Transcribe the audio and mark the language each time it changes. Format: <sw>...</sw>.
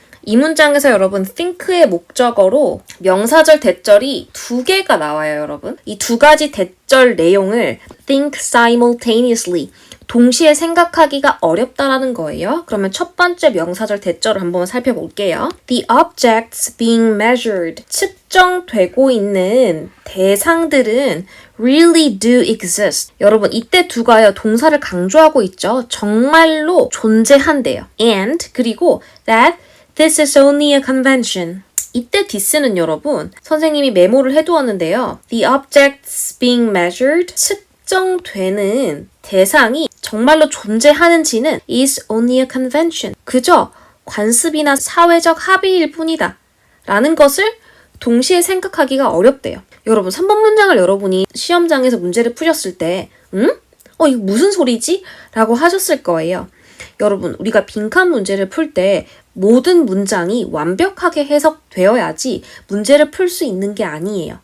<ko>이 문장에서 여러분 think의 목적어로 명사절 대절이 두 개가 나와요, 여러분. 이 두 가지 대절 내용을</ko> <en>think simultaneously,</en> <ko>동시에 생각하기가 어렵다라는 거예요. 그러면 첫 번째 명사절 대절을 한번 살펴볼게요.</ko> <en>The objects being measured,</en> <ko>측정되고 있는 대상들은</ko> <en>really do exist.</en> <ko>여러분 이때 두가요, 동사를 강조하고 있죠. 정말로 존재한대요.</ko> <en>And,</en> <ko>그리고</ko> <en>that this is only a convention.</en> <ko>이때 this는 여러분 선생님이 메모를 해두었는데요.</ko> <en>The objects being measured,</en> <ko>측정되는 대상이 정말로 존재하는지는</ko> <en>is only a convention.</en> <ko>그저 관습이나 사회적 합의일 뿐이다. 라는 것을 동시에 생각하기가 어렵대요. 여러분 3번 문장을 여러분이 시험장에서 문제를 푸셨을 때 이거 무슨 소리지? 라고 하셨을 거예요. 여러분, 우리가 빈칸 문제를 풀 때 모든 문장이 완벽하게 해석되어야지 문제를 풀 수 있는 게 아니에요.</ko>